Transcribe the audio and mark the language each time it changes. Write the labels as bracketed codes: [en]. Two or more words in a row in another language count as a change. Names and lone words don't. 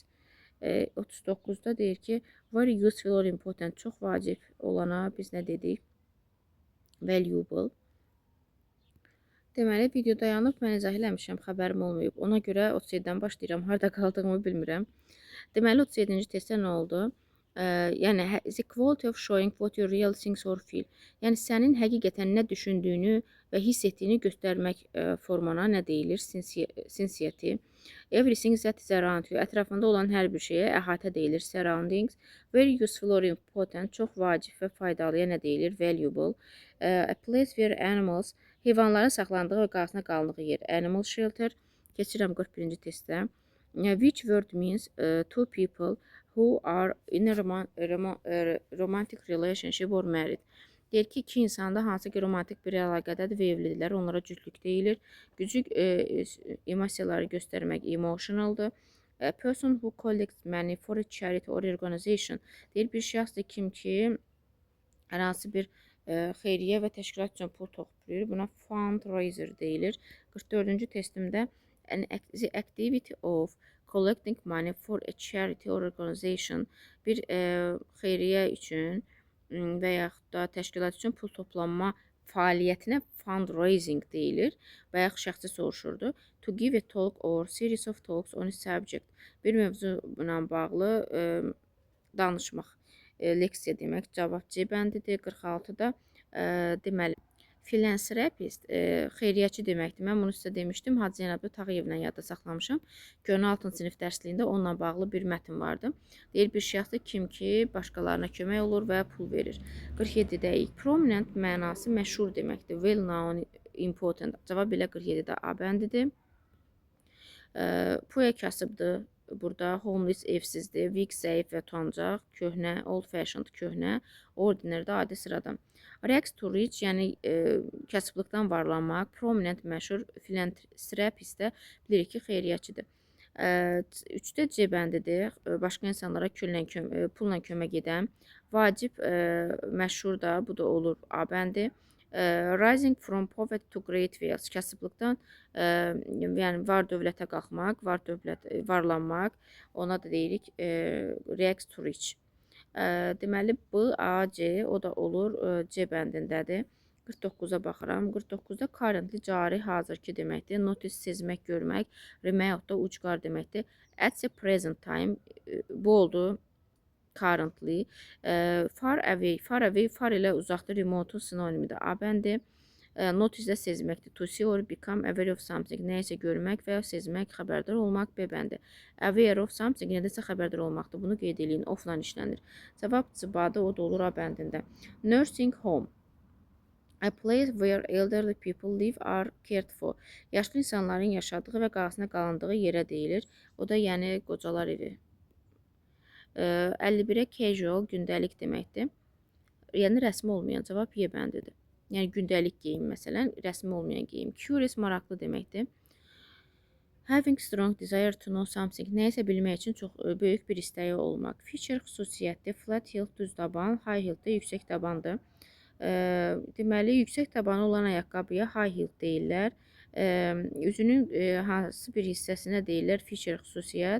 [az] 39-da deyir ki, [en] very useful or important, [az] çox vacib olana biz nə dedik? [en] Valuable. [az] Deməli, video dayanıb, mən izah eləmişəm, xəbərim olmayıb. Ona görə 37-dən başlayıram, harada qaldığımı bilmirəm. Deməli, 37-ci testdə nə oldu? Yəni, [en] the quality of showing what you really think or feel. [az] Yəni, sənin həqiqətən nə düşündüyünü və hiss etdiyini göstərmək formana nə deyilir? [en] Sincerity. Everything that is around you. [az] Ətrafında olan hər bir şeyə əhatə deyilir. [en] Surroundings. Very useful or important. [az] Çox vacib və faydalıya nə deyilir? [en] Valuable. A place where animals. [az] Heyvanların saxlandığı və qarşısına qalındığı yer. [en] Animal shelter. [az] Keçirəm 41-ci testdə. [en] Which word means two people who are in a romantic relationship or married. [az] Deyir ki, iki insanda hansı ki romantik bir əlaqədədir və evlidirlər. Onlara cütlük deyilir. Küçük emosiyaları göstərmək emotionaldır. [en] A person who collects money for a charity or organization. [az] Deyir bir şəxsdir kim ki hər hansı bir xeyriyyə və təşkilat üçün pul toplayır. Buna fundraiser deyilir. 44-cü testimdə [en] the activity of collecting money for a charity or organization [az] bir xeyriyyə üçün və yaxud da təşkilat üçün pul toplanma fəaliyyətinə fundraising deyilir. Və yaxud şəxsi soruşurdu. [en] To give a talk or series of talks on a subject. [az] Bir mövzu ilə bağlı danışmaq. Leksiya demək, cavab C bəndidir. 46-da deməli, filantropist xeyriyyəçi deməkdir. Mən bunu sizə demişdim. Hacı Zeynəb Tağıyevlə yadda saxlamışam. Gönül 6-cı sinif dərsliğində onunla bağlı bir mətin vardı. Deyir bir şəxsdir kim ki, başqalarına kömək olur və pul verir. 47-də prominent mənası məşhur deməkdir. [en] Well known, important. [az] Cavab belə 47-də A bəndidir. Puya kasıbdır. Burada homeless evsizdir, weak zəif və utancaq, köhnə, [en] old fashioned [az] köhnə, ordinary də adi sıradan. [en] Rags to rich, [az] yəni kasıblıqdan varlanmaq, prominent məşhur, filantropist də bilirik ki, xeyriyyəçidir. 3-də C bəndidir, başqa insanlara pulla kömək edən, vacib məşhur da, bu da olur A bəndi. [en] Rising from poverty to great wealth, [az] kasıblıqdan yəni var dövlətə qalxmaq, varlanmaq, ona da deyirik [en] rags to rich. [az] Deməli B, A, C o da olur C bəndindədir. 49-a baxıram. 49-da currently cari, hazırki deməkdir. Notice sezmək, görmək, remote da ucqar deməkdir. [en] At the present time [az] bu oldu. [en] Currently, far away, [az] far ilə uzaqdır, remote sinonimidir. A bəndi, notice də sezməkdir. [en] To see or become aware of something, [az] nəyəsə görmək və ya sezmək, xəbərdar olmaq. B bəndi, [en] aware of something, [az] nədəsə xəbərdar olmaqdır. Bunu qeyd eləyin, offla işlənir. Cavab C-badır, o da olur A bəndində. [en] Nursing home, a place where elderly people live are cared for. [az] Yaşlı insanların yaşadığı və qarşısına qalındığı yerə deyilir. O da yəni qocalar evi. 51-ə casual gündəlik deməkdir. Yəni rəsmi olmayan cavab Y bəndidir. Yəni gündəlik geyim məsələn, rəsmi olmayan geyim. Curious maraqlı deməkdir. [en] Having strong desire to know something. [az] Nəyisə bilmək üçün çox böyük bir istəyi olmaq. Feature xüsusiyyətdir. [en] Flat heel [az] düz taban, [en] high heel [az] də yüksək tabandır. Deməli, yüksək tabanı olan ayaqqabıya [en] high heel [az] deyirlər. Üzünün hansı bir hissəsinə deyirlər feature xüsusiyyət.